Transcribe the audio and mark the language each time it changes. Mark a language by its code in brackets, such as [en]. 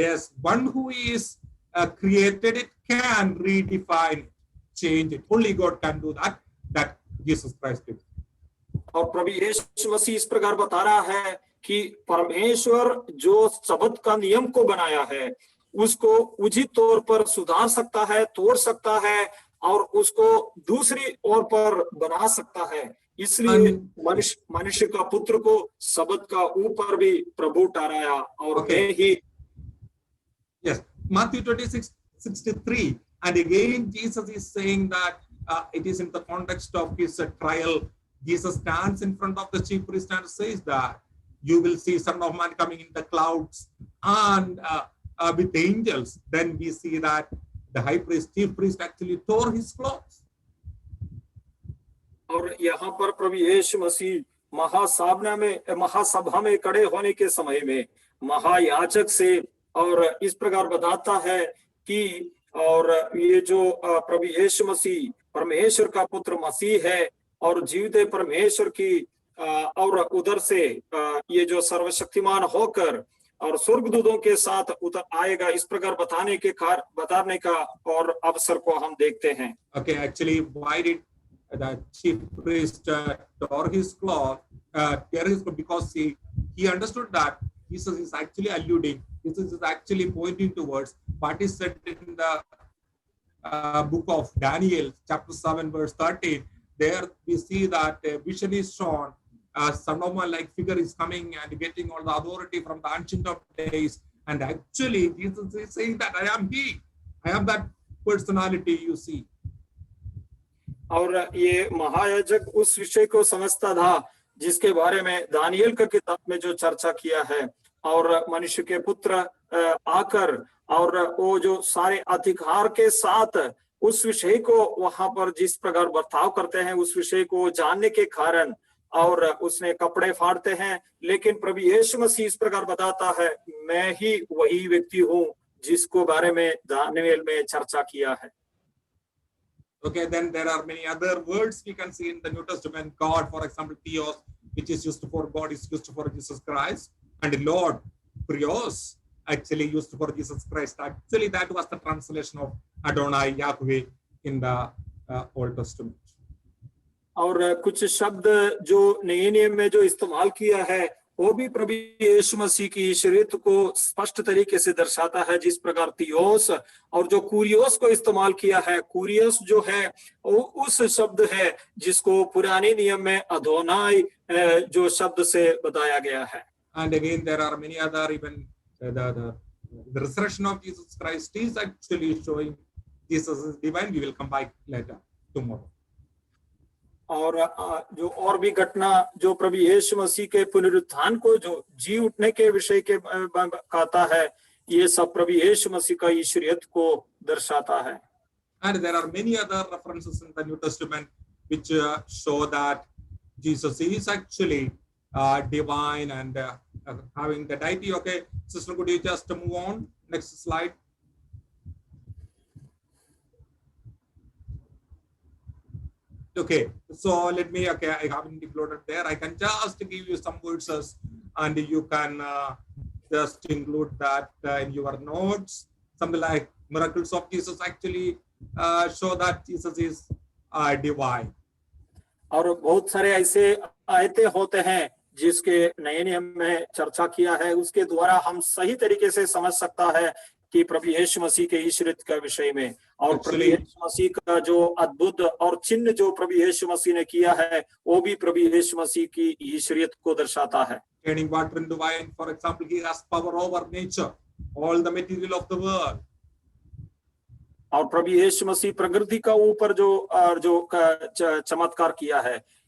[en] Yes, one who is created it can redefine, change it. Only God can do that. That Jesus Christ did. [hi] और प्रभु यीशु मसीह इस प्रकार बता रहा है कि परमेश्वर जो सबत का नियम को बनाया है उसको उचित तौर पर सुधार सकता है, तोड़ सकता है और उसको दूसरी ओर पर बना सकता है। इसलिए मनुष्य का पुत्र को सबत का ऊपर भी प्रभु ठहराया और मैं ही। [en] Yes, Matthew 26:63, and again Jesus is saying that it is in the context of his trial. Jesus stands in front of the chief priest and says that you will see Son of Man coming in the clouds and with the angels. Then we see that the chief priest actually tore his clothes. [hi] और यहाँ पर प्रभु यीशु मसीह महासभा में खड़े होने के समय में महायाजक से और इस प्रकार बताता है कि और ये जो प्रभु यीशु मसीह परमेश्वर का पुत्र मसीह है और जीवित परमेश्वर की और उधर से ये जो सर्वशक्तिमान होकर और स्वर्गदूतों के साथ उतर आएगा, इस प्रकार बताने का और अवसर को हम देखते हैं। [en] Okay, actually, why did the chief priest tore his cloth? Because he understood that Jesus is actually alluding this is actually pointing towards what is said in the book of Daniel, chapter 7, verse 13. There we see that a vision is shown. A son of man like figure is coming and getting all the authority from the ancient of days. And actually, Jesus is saying that I am he. I am that personality you see. [hi] और ये महायाजक उस विषय को समझता था जिसके बारे में दानियल का किताब में जो चर्चा किया है, और मनुष्य के पुत्र आकर और वो जो सारे अधिकार के साथ उस विषय को वहां पर जिस प्रकार बर्ताव करते हैं उस विषय को जानने के कारण, और उसने कपड़े फाड़ते हैं, लेकिन प्रभु यीशु मसीह इस प्रकार बताता है मैं ही वही व्यक्ति हूँ जिसको बारे में दानियल में चर्चा किया है। [en] Okay, then there are many other words we can see in the New Testament. God, for example, Theos, which is used for God, is used for Jesus Christ, and Lord, Prios, actually used for Jesus Christ. Actually, that was the translation of Adonai, Yahweh in the Old Testament. [hi] और कुछ शब्द जो नए नियम में जो इस्तेमाल किया है वो भी प्रभु यीशु मसीह की ईश्वरीयत को स्पष्ट तरीके से दर्शाता है, जिस प्रकार थियोस और जो कुरियोस को इस्तेमाल किया है। कुरियोस जो है वो उस शब्द है जिसको पुराने नियम में अदोनाई जो शब्द से बताया गया है। [en] And again, there are many other even the resurrection of Jesus Christ is actually showing Jesus is divine. We will come back later tomorrow. [hi] और जो और भी घटना जो प्रभु यीशु मसीह के पुनरुत्थान को जो जी उठने के विषय के कहता है, ये सब प्रभु यीशु मसीह का ईश्वरीयत को दर्शाता है। [en] And there are many other references in the New Testament which show that Jesus is actually divine and having the deity. Okay, sister, could you just move on? Next slide. Okay, so let me, okay, I haven't included there. I can just give you some verses and you can just include that in your notes. Something like miracles of Jesus actually show that Jesus is divine. [hi] और बहुत सारे ऐसे आयते होते हैं जिसके नए नियम में चर्चा किया है, उसके द्वारा हम सही तरीके से समझ सकता है कि प्रभु यीशु मसीह के ईश्वरीयत का विषय में, और प्रभु यीशु मसीह का जो अद्भुत और चिन्ह जो प्रभु यीशु मसीह ने किया है वो भी प्रभु यीशु मसीह की ईश्वरीयत को दर्शाता है। [en] Turning water into wine, for example, he has power over nature, all the material of the world. [hi] और प्रभु यीशु मसीह प्रकृति का ऊपर जो चमत्कार किया है,